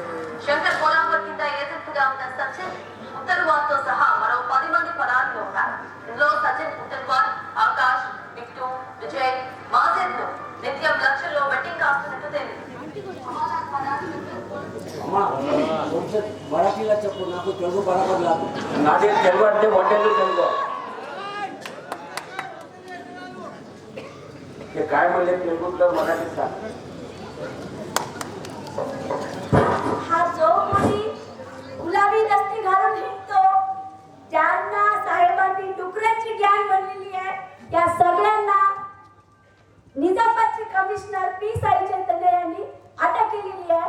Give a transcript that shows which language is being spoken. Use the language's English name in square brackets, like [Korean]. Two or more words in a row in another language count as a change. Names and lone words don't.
[Telugu] శంకర్ బోలాంబర్ కింద ఏజెంట్గా ఉన్న సచిన్ ఉత్తర్వార్తో సహా మరో 10 మంది పరారీలో ఉన్నారు. ఇందులో సచిన్ ఉత్తర్వార్, ఆకాష్, బిట్టు, విజయ్, మాజిద్ ను నిత్యం లక్షల్లో బెట్టింగ్ కాస్తున్నట్టు తేలింది. मराठीला చెప్పు, నాకు తెలుగు బరాబర్ రాదు. నాదే తెలుగు అంటే హోటల్ తెలుగు. [Marathi] ते काय म्हणले तेलुगुतलं मराठीत सांग. हा जो कोणी गुलाबी दस्ती घालून हिंडतो, ज्यांना साहेबांनी डुकराची गँग बनलेली आहे, त्या सगळ्यांना निजामाबादचे कमिशनर पी साईचंद्र यांनी अटक केलेली आहे.